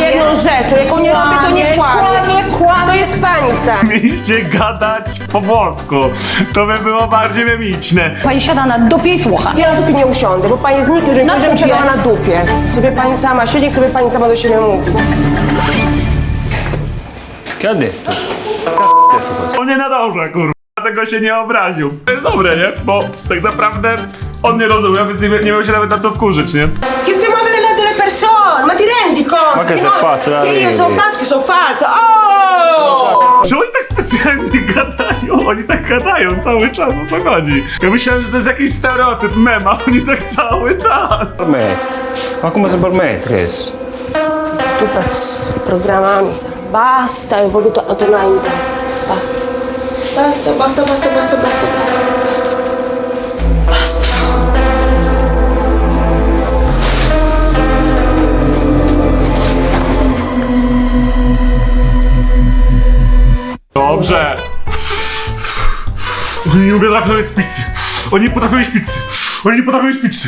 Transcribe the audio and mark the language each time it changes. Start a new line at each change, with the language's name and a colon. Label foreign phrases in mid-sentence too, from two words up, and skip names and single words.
Polish: jedną rzeczą, jaką nie robię, to nie kłamię. Kłamie. To jest pani stan. Mieliście gadać po włosku. To by było bardziej memiczne. Pani siada na dupie i słucha. Ja na dupie nie usiądę, bo pani jest nikim, że Na nie będziemy dupie. siadała na dupie. Sobie pani sama siedzi, jak sobie pani sama do siebie mówi.
Italian: Che ha detto?
Polish: On nie nadąża, kurwa. Dlatego się nie obraził. To jest dobre, nie? Bo tak naprawdę on nie rozumie, więc nie miał się nawet na co wkurzyć, nie?
Italian: Che stiamo avvelenando delle persone, ma ti rendi conto? Ma che sei pazza, Che io Davide. sono pazzo, che sono falsa. Oh!
Polish: Czy oni tak specjalnie gadają? Oni tak gadają cały czas, o co chodzi? Ja myślałem, że to jest jakiś stereotyp, mema, oni tak cały czas.
Italian: Permette. Ma come se permette questo?
Polish: Tutta z programami.
Italian: Basta, ho voluto tornare in tempo. Basta. Basta, basta, basta, basta, basta, basta. Basta.
Polish: Dobrze. Oni nie potrafią jeść pizzy. Oni nie potrafią jeść pizzy. Oni nie potrafią jeść pizzy.